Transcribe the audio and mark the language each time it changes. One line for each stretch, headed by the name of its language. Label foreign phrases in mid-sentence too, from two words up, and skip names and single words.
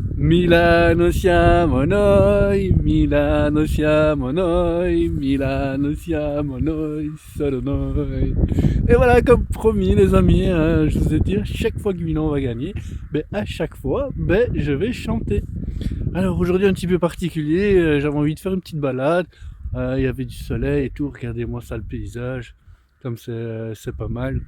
Italian: Milano siamo noi, Milano siamo noi, Milano siamo noi, solo noi.
French: Et voilà, comme promis les amis, je vous ai dit, chaque fois que Milan va gagner, à chaque fois, je vais chanter. Alors aujourd'hui un petit peu particulier, j'avais envie de faire une petite balade, il y avait du soleil et tout, regardez-moi ça le paysage, comme c'est pas mal.